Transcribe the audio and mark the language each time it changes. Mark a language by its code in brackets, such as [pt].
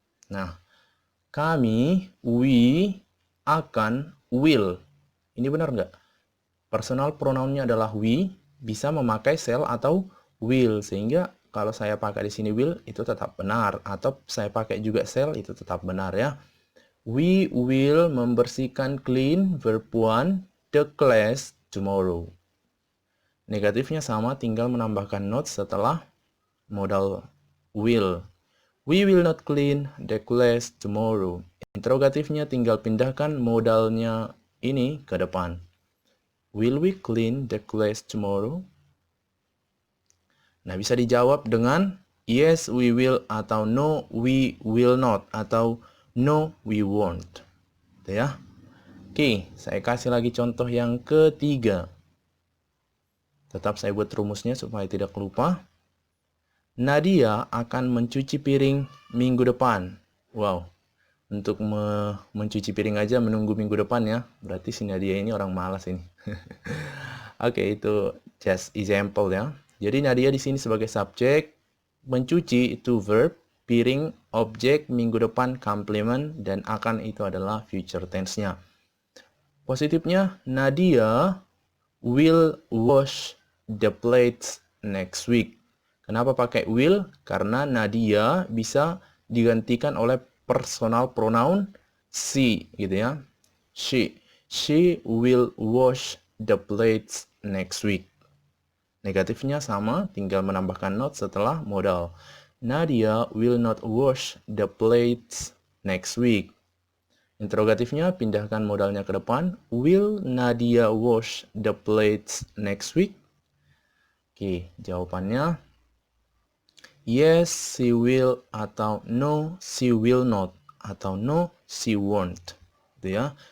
[id] Nah, kami, we, akan, will. Ini benar nggak? Personal pronounnya adalah we, bisa memakai shall atau will. Sehingga kalau saya pakai di sini will, itu tetap benar. Atau saya pakai juga shall, itu tetap benar ya. [en] We will membersihkan clean, verb one, the class tomorrow. [id] Negatifnya sama, tinggal menambahkan not setelah modal will. [en] We will not clean the class tomorrow. [id] Interrogatifnya tinggal pindahkan modalnya ini ke depan. [en] Will we clean the class tomorrow? [id] Nah, bisa dijawab dengan [en] yes, we will, atau no, we will not, atau no, we won't. [id] Gitu ya. Oke, saya kasih lagi contoh yang ketiga. Tetap saya buat rumusnya supaya tidak lupa. Nadia akan mencuci piring minggu depan. Wow, untuk mencuci piring aja menunggu minggu depan ya. Berarti si Nadia ini orang malas ini. Oke, itu [en] just example [id] ya. Jadi Nadia di sini sebagai subjek, mencuci itu verb, piring objek, minggu depan complement, dan akan itu adalah future tense-nya. [en] Positifnya, Nadia will wash the plates next week. [id] Kenapa pakai will? Karena Nadia bisa digantikan oleh personal pronoun she, gitu ya. [en] She will wash the plates next week. [id] Negatifnya sama, tinggal menambahkan not setelah modal. [en] Nadia will not wash the plates next week. [id] Interrogatifnya pindahkan modalnya ke depan. [en] Will Nadia wash the plates next week? [id] Oke, jawabannya [en] yes, she will, atau no, she will not, atau no, she won't. [id] Gitu ya.